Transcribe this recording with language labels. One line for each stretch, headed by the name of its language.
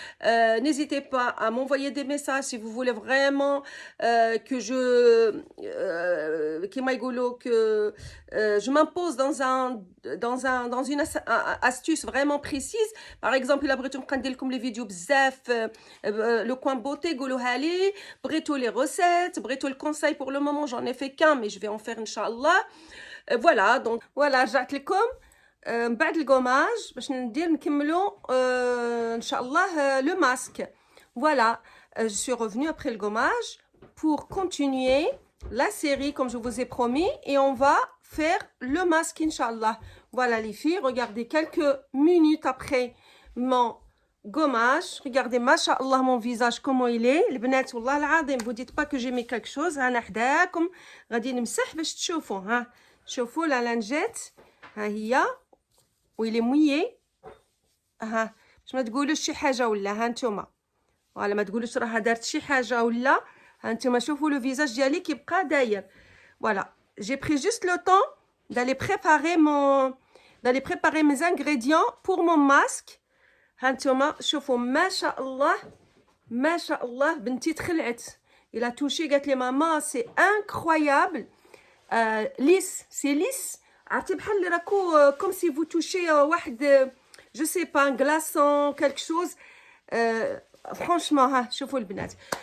French: N'hésitez pas à m'envoyer des messages si vous voulez vraiment que je m'impose dans une astuce vraiment précise. Par exemple, il a
Arabic: بغيتو نبقى ندير لكم
French: les vidéos
Arabic: بزاف
French: le coin beauté
Arabic: قولوها لي,
French: بغيتو les recettes, بغيتو le conseil. Pour le moment j'en ai fait qu'un mais je vais en faire inchallah.
Arabic: Voilà, donc voilà, رجعت لكم بعد الجوماج باش نكملوا ان شاء الله
French: le masque. Voilà, je suis revenue après le gommage pour continuer la série comme je vous ai promis et on va faire le masque inchallah. Voilà les filles, regardez quelques minutes après mon gommage, regardez machallah mon visage comment il est.
Arabic: البنات والله العظيم
French: vous dites pas que j'ai mis quelque chose.
Arabic: انا حداكم غادي نمسح باش تشوفوا. ها شوفوا لا لانجيت ها هي ويلي مويي. ها باش ما تقولوش شي حاجه ولا ها نتوما ولا ما تقولوش راها دارت شي حاجه ولا. ها نتوما شوفوا لو فيزاج ديالي كيبقى داير.
French: Voilà, j'ai pris juste le temps d'aller préparer mes ingrédients pour mon masque.
Arabic: ها نتوما شوفوا ما شاء الله بنتي تخلعت.
French: Il a touché
Arabic: قالت لي ماما
French: c'est incroyable. Lisse, c'est lisse.
Arabic: عرفتي بحال اللي راكو
French: comme si vous touchez واحد je sais pas un glaçon quelque chose. Franchement
Arabic: ها شوفوا البنات.